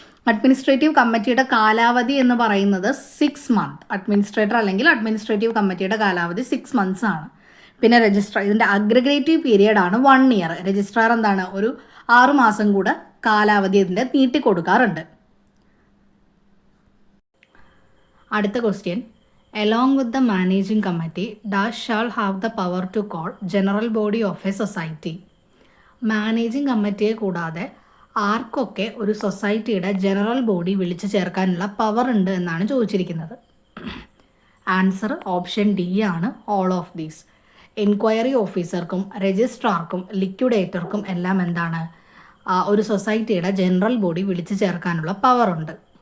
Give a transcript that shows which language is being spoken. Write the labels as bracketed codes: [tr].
[ml] Administrative കമ്മിറ്റിയുടെ കാലാവധി എന്ന് പറയുന്നത് 6 മന്ത്. അഡ്മിനിസ്ട്രേറ്റർ അല്ലെങ്കിൽ അഡ്മിനിസ്ട്രേറ്റീവ് കമ്മിറ്റിയുടെ കാലാവധി 6 മന്ത്സ് ആണ്. പിന്നെ ഇതിൻ്റെ അഗ്രഗേറ്റീവ് പീരിയഡ് ആണ് 1 ഇയർ. രജിസ്ട്രാർ എന്താണ് ഒരു 6 മാസം കൂടെ കാലാവധി ഇതിൻ്റെ നീട്ടിക്കൊടുക്കാറുണ്ട്. അടുത്ത question, [en] along with the managing committee, dash shall have the power to call general body of a society. [ml] Managing കമ്മിറ്റിയെ കൂടാതെ ആർക്കൊക്കെ ഒരു സൊസൈറ്റിയുടെ ജനറൽ ബോഡി വിളിച്ചു ചേർക്കാനുള്ള പവർ ഉണ്ട് എന്നാണ് ചോദിച്ചിരിക്കുന്നത്. ആൻസർ ഓപ്ഷൻ ഡി ആണ്, [en] All of these. [ml] എൻക്വയറി ഓഫീസർക്കും രജിസ്ട്രാർക്കും ലിക്വിഡേറ്റർക്കും എല്ലാം എന്താണ് ഒരു സൊസൈറ്റിയുടെ ജനറൽ ബോഡി വിളിച്ചു ചേർക്കാനുള്ള പവർ ഉണ്ട്.